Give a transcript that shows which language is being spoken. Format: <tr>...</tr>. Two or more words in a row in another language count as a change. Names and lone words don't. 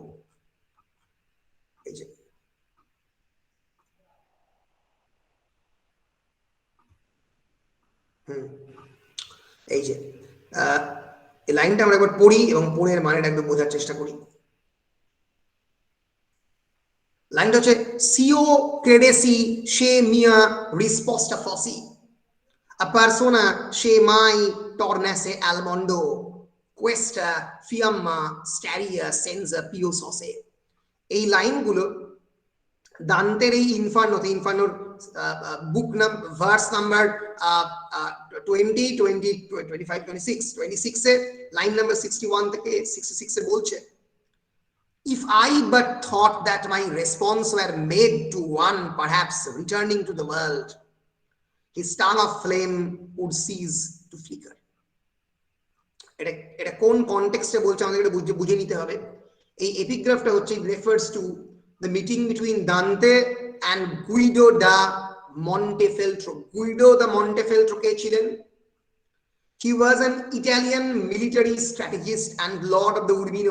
<bn>এই যে এই যে এই লাইনটা আমরা একবার পড়ি এবং পড়ে এর মানেটা একটু বোঝার চেষ্টা করি।</bn> <it>লাইনটা হচ্ছে s'i' credesse che mia risposta fosse a persona che mai tornasse al mondo questa fiamma staria senza più sose।</it> <bn>এই লাইনগুলো দান্তের এই ইনফার্নোতে, ইনফার্নোর</bn> <en>book number, verse number</en> <bn>20, 20, 25, 26 এ</bn> <en>line number</en> <bn>61 থেকে 66 এ বলছে,</bn> <en>if I but thought that my response were made to one perhaps returning to the world, his tongue of flame would cease to flicker।</en> <bn>এটা কোন কনটেক্সটে বলছে আমাদের এটা বুঝে নিতে হবে।</bn> <en>এই এপিগ্রাফটা হচ্ছে refers to the meeting between Dante and Guido da Montefeltro.</en> <bn>গুইডো দা মন্টেফেলট্রো কে ছিলেন?</bn> <en>he was an Italian military strategist and lord of the Urbino.</en>